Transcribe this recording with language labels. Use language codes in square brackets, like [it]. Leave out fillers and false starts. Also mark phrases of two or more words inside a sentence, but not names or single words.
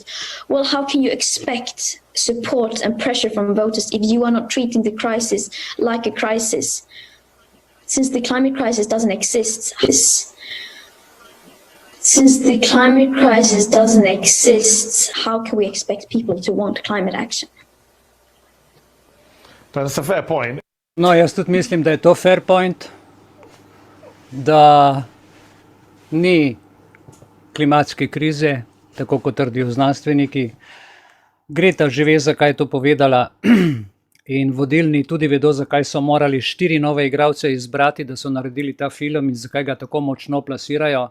[en] Well, how can you expect support and pressure from voters if you are not treating the crisis like a crisis? Since the climate crisis doesn't exist, how can we expect people to want climate action? That's a fair point. [sl] No, jaz tudi mislim, da je to [en] fair point, [sl] da ni klimatske krize, tako kot trdijo znanstveniki. Greta že ve, zakaj je to povedala, in vodilni tudi vedo, zakaj so morali 4 nove igralce izbrati, da so naredili ta film in zakaj ga tako močno plasirajo.